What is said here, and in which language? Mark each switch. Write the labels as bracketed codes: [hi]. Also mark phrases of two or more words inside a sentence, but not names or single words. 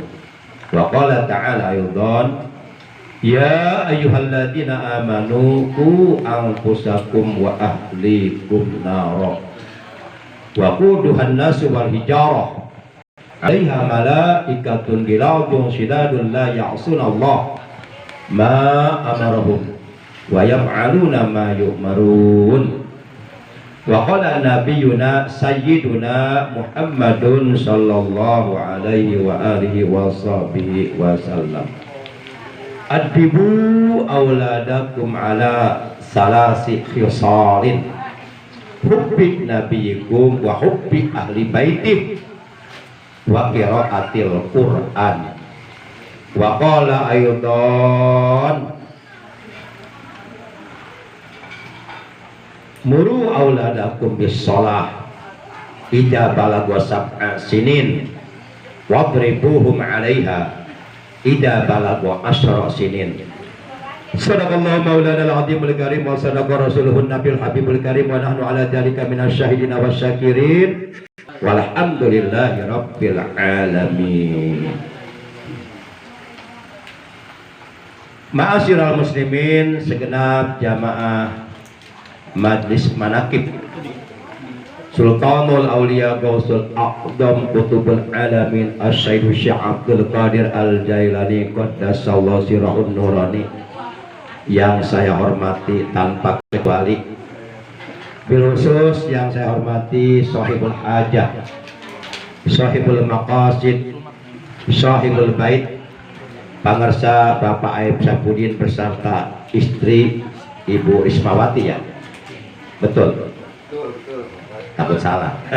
[ar] وقال تعالى أيضا يا أيها الذين آمنوا قوا أنفسكم وأهليكم نارا وقودها الناس والحجارة عليها ملائكة غلاظ شداد لا يعصون الله ما أمرهم ويفعلون ما يؤمرون. وقال نبينا سيدنا محمد صلى الله عليه وعلى آله وصحبه وسلم أدبوا أولادكم على ثلاث خصال حب نبيكم وحب أهل بيته وقراءة القرآن. وقال أيضا مروا أولادكم بالصلاة إذا بلغ سبع سنين واضربوهم عليها إذا بلغ عشر سنين. صدق الله مولانا العظيم الكريم وصدق رسوله النبي الحبيب الكريم ونحن على ذلك من الشاهدين والشاكرين والحمد لله رب العالمين. معاشر المسلمين, [id] segenap jamaah Majlis Manaqib Sultanul Aulia Gausul Aqdam Qutubul Alamin Asy-Syaikh Syekh Abdul Qadir Al-Jailani [ar] قدس الله سره النوراني, [id] yang saya hormati tanpa kecuali, [ar] بالخصوص [id] yang saya hormati [ar] صاحب الحاجة، صاحب المقاصد، صاحب البيت, [id] pangarsa Bapak Aib Sapudin beserta istri Ibu Ismawati, ya betul, takut salah.